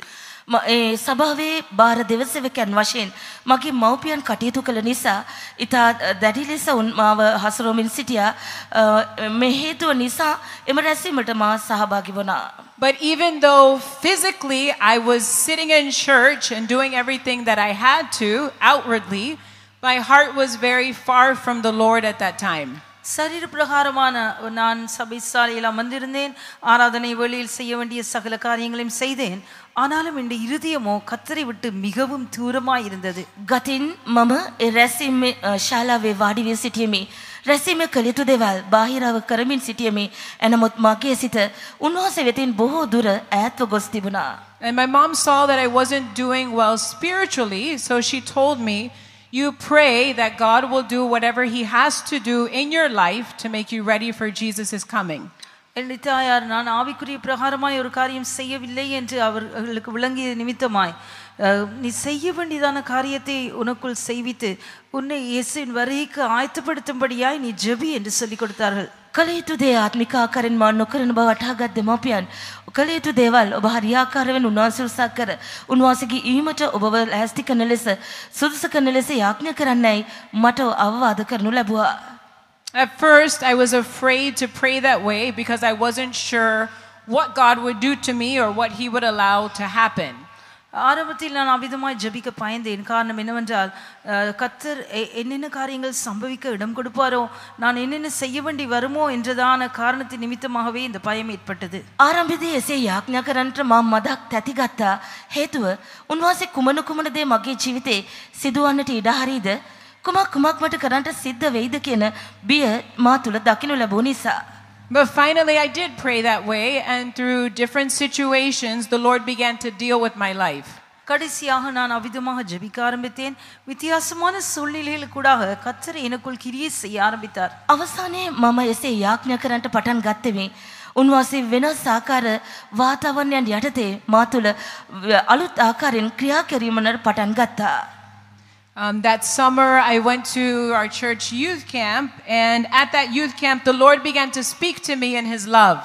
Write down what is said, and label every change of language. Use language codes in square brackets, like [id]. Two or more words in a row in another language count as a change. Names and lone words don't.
[si] ඒ සභාවේ බාර දෙවසෙවකයන් වශයෙන් මගේ මව්පියන් කටයුතු කළ නිසා ඉතා දැඩි ලෙස මාව හසුරුවමින් සිටියා. මේ හේතුව නිසා එම රැස්වීමට මා සහභාගී වුණා. [en] But even though physically I was sitting in church and doing everything that I had to outwardly, my heart was very far from the Lord at that time. [ta] சரீர பிரகாரமான நான் சபை சாலையில் அமர்ந்திருந்தேன். ஆராதனை வேளையில் செய்ய வேண்டிய சகல காரியங்களையும் செய்தேன். ஆனாலும் என் இருதயமோ கர்த்தரை விட்டு மிகவும் தூரமாய் இருந்தது. [si] ගතින් මම ඒ රැස්වීමේ ශාලාවේ වාඩි වී සිටියෙමි. රැස්වීමේ කළ යුතු දේවල් බාහිරව කරමින් සිටියෙමි. එනමුත් මගේ සිත උන්වහන්සේ වෙතින් බොහෝ දුර ඈත්ව ගොස් තිබුණා. [en] And my mom saw that I wasn't doing well spiritually, so she told me, you pray that God will do whatever He has to do in your life to make you ready for Jesus' coming. [ta] என்னுடைய தாயார் நான் ஆவிக்குரிய பிரகாரமாய் ஒரு காரியம் செய்யவில்லை என்று அவர்களுக்கு விளங்கிய நிமித்தமாய் நீ செய்ய வேண்டியதான காரியத்தை உனக்குள் செய்வித்து உன்னை இயேசுவின் வருகைக்கு ஆயத்தப்படுத்தும்படியாய் நீ ஜெபி என்று சொல்லிக் கொடுத்தார்கள். [si] කළ යුතු දේ ආත්මික ආකාරයෙන් මා නොකරන බව වටහාගත් දෙමාපියන් කළ යුතු දේවල් ඔබ හරියාකාරයෙන් උන්වහන්සේ උත්සාහ කර උන්වහන්සේගේ ඊමට ඔබව ලෑස්ති කරන ලෙස සුදුසු කරන ලෙස යාඥා කරන්නයි මට අවවාද කරනු ලැබුවා. [en] At first, I was afraid to pray that way because I wasn't sure what God would do to me or what He would allow to happen. [ta] ஆரம்பத்தில் நான் அவிதமாய் ஜெபிக்க பயந்தேன். காரணம் என்னவென்றால் கர்த்தர் என்னென்ன காரியங்கள் சம்பவிக்க இடம் கொடுப்பாரோ, நான் என்னென்ன செய்ய வேண்டி வருமோ என்றதான காரணத்தின் நிமித்தமாகவே இந்த பயம் ஏற்பட்டது. [si] ආරම්භයේදී එසේ යාඥා කරන්නට මම මදක් තැතිගත්තා. හේතුව උන්වහන්සේ කුමන කුමන දේ මගේ ජීවිතේ සිදුවන්නට ඉඩ හරිද, කුමක් මට කරන්නට සිද්ධ වෙයිද කියන බිය මා තුල දකින්න ලැබුණ නිසා. [en] But finally, I did pray that way, and through different situations, the Lord began to deal with my life. [ta] கடைசியாக நான் அவிதமாக ஜெபிக்க ஆரம்பித்தேன். வித்தியாசமான சூழ்நிலைகள் கூடாக கர்த்தர் எனக்குள் கிரியை செய்ய ஆரம்பித்தார். [si] අවසානයේ මම එසේ යාඥා කරන්නට පටන් ගත්තෙමි. උන්වහන්සේ වෙනස් ආකාර වාතාවරණයන් යටතේ මා තුළ අලුත් ආකාරයෙන් ක්‍රියා කිරීමකට පටන් ගත්තා. [en] That summer, I went to our church youth camp, and at that youth camp, the Lord began to speak to me in His love.